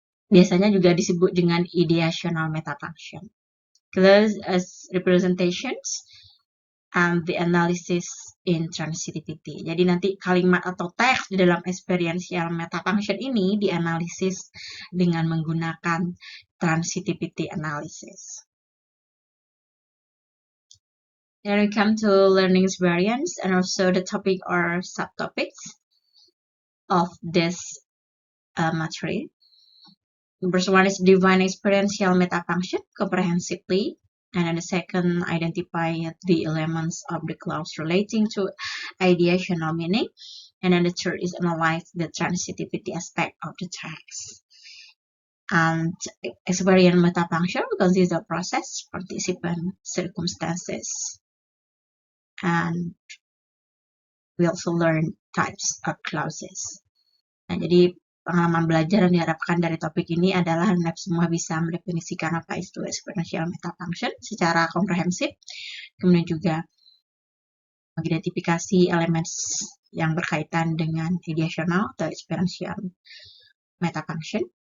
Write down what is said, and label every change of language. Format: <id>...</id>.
<id>Biasanya juga disebut dengan ideational metafunction.</id> <en>Class as representations and the analysis in transitivity.</en> <id>Jadi nanti kalimat atau teks di dalam experiential metafunction ini dianalisis dengan menggunakan transitivity analysis.</id> <en>Then we come to learning experience and also the topic or subtopics of this material. The first one is define experiential metafunction comprehensively. And then the second, identify the elements of the clause relating to ideational meaning. And then the third is analyze the transitivity aspect of the text. And experiential metafunction consists of process, participant, circumstances. And we also learn types of clauses.</en> <id>Nah, jadi pengalaman belajar yang diharapkan dari topik ini adalah Anda semua bisa mendefinisikan apa itu experiential metafunction secara komprehensif, kemudian juga mengidentifikasi elemen yang berkaitan dengan ideational atau experiential metafunction.</id>